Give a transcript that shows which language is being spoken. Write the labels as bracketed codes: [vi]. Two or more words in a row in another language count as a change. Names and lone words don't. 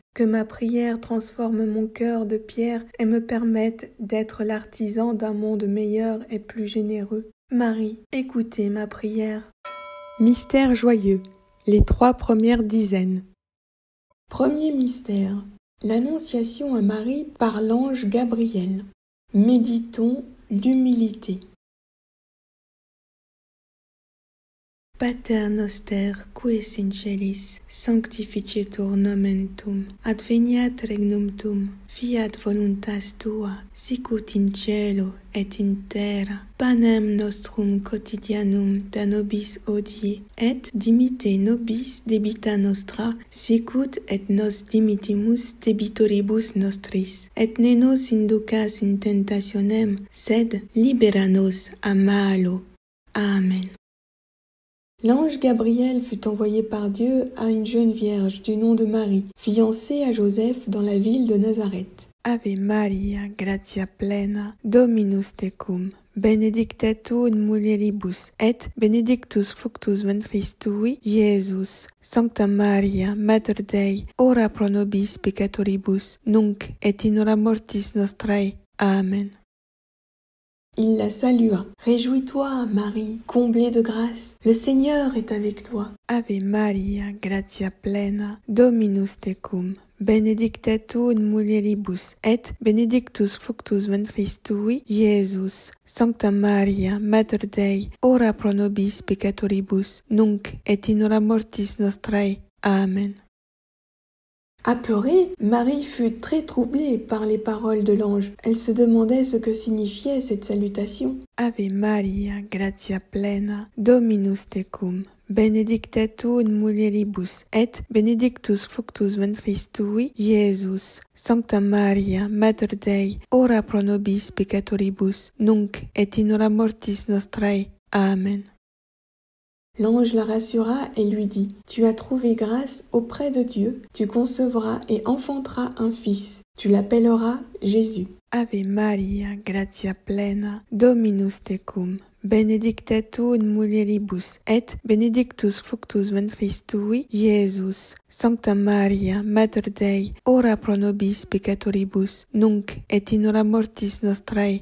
[fr] Que ma prière transforme mon cœur de pierre et me permette d'être l'artisan d'un monde meilleur et plus généreux. Marie, écoutez ma prière. Mystère joyeux, les 3 premières dizaines. Premier mystère, l'Annonciation à Marie par l'ange Gabriel. Méditons l'humilité. [la] Pater noster, qui es in celis, sanctificetur nomen tuum, adveniat regnum tuum, fiat voluntas tua, sicut in cielo et in terra. Panem nostrum quotidianum da nobis hodie, et dimitte nobis debita nostra, sicut et nos dimittimus debitoribus nostris. Et ne nos inducas in tentationem, sed libera nos a malo. Amen. [fr] L'ange Gabriel fut envoyé par Dieu à une jeune vierge du nom de Marie, fiancée à Joseph dans la ville de Nazareth. [la] Ave Maria, gratia plena, Dominus tecum, benedicta tu in mulieribus, et benedictus fructus ventris tui, Iesus. Sancta Maria, Mater Dei, ora pro nobis peccatoribus, nunc et in hora mortis nostrae. [fr] Amen. Il la salua. Réjouis-toi, Marie, comblée de grâce, le Seigneur est avec toi. [la] Ave Maria, gratia plena, Dominus tecum, benedicta tu in mulieribus, et benedictus fructus ventris tui, Iesus. Sancta Maria, Mater Dei, ora pro nobis peccatoribus, nunc et in hora mortis nostrae. Amen. [fr] Apeurée, Marie fut très troublée par les paroles de l'ange. Elle se demandait ce que signifiait cette salutation. [la] Ave Maria, gratia plena, Dominus tecum, benedicta tu in mulieribus, et benedictus fructus ventris tui, Iesus. Sancta Maria, Mater Dei, ora pro nobis peccatoribus, nunc et in hora mortis nostrae. Amen. [fr] L'ange la rassura et lui dit, « Tu as trouvé grâce auprès de Dieu, tu concevras et enfanteras un fils. Tu l'appelleras Jésus. [la] Ave Maria, gratia plena, Dominus tecum, benedicta tu in mulieribus, et benedictus fructus ventris tui, Iesus. Sancta Maria, Mater Dei, ora pro nobis peccatoribus, nunc et in hora mortis nostrae.